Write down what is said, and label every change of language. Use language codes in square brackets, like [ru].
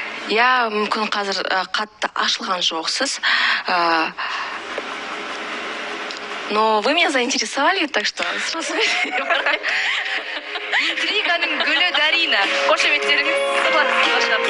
[kk] Я мүмкін қазір қатты ашылған жоқсыз. [ru] Но вы меня заинтересовали, так что сразу [kk] Интриганың гүлі Дарина. Қошеметтеріңіз сырласыңыз.